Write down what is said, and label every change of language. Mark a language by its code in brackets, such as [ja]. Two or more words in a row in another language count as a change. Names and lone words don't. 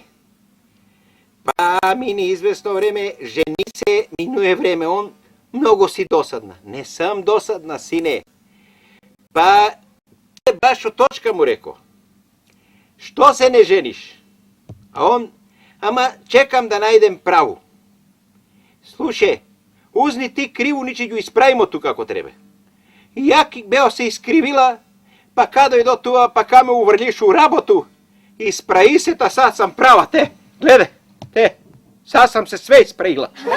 [sr] Pa mini izvesno vreme, ženi se, minuje vreme. On, mnogo si dosadna. Ne sam dosadna, sine. Pa, baš u točka mu rekao, što se ne ženiš? A on, ама чекам да најдем праву. Слушај, узни ти криву, ни ќе ја исправимо ту како треба. И ја бео се искривила, па као дојдо туа, па ка ме уврлиш у работу. Исправи се, та сад сам права, те, гледе, те, сад сам се све исправила.